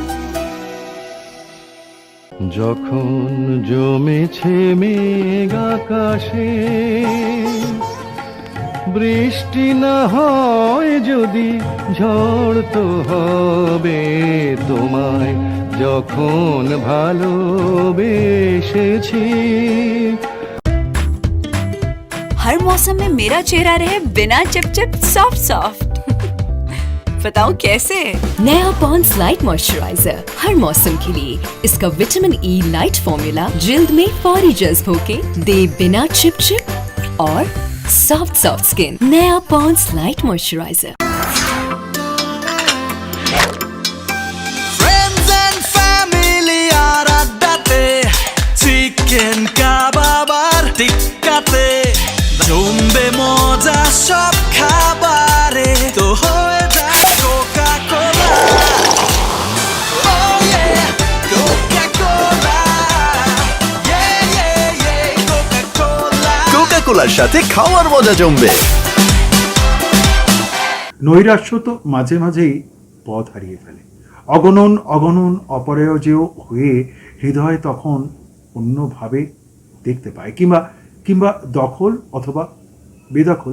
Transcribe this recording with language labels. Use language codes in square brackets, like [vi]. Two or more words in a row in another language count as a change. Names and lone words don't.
[bn] যখন জমেছে মেঘ আকাশে, বৃষ্টি না হয় যদি ঝড় তো হবে তোমায়, যখন ভালোবেসেছি। [ur] ہر موسم میں میرا چہرہ رہے بنا چپچپ [en] soft soft. [ur] بتاؤں کیسے? نیا پونڈز لائٹ موئسچرائزر ہر موسم کے لیے. اس کا [en] vitamin E light formula [ur] جلد میں فوری جذب ہو کے دے بنا چپچپ اور [en] soft soft skin. [ur] نیا پونڈز لائٹ موئسچرائزر. [en] Friends and family [bn] আর আড্ডাতে, চিকেন কাবাব আর টিক্কাতে, জমবে মজা সব খাবারে, তো হয়ে যায় কোকা কোলা। [en] Oh yeah, Coca-Cola. Yeah, yeah, yeah, Coca-Cola. [bn] কোকা-কোলার সাথে খাওয়ার মজা জমবে। নৈরাশ্য তো মাঝে মাঝেই পথ হারিয়ে ফেলে, অগণন অগণন অপরাজেয় হয়ে হৃদয় তখন অন্যভাবে দেখতে পায়, কিংবা দখল অথবা বেদখল।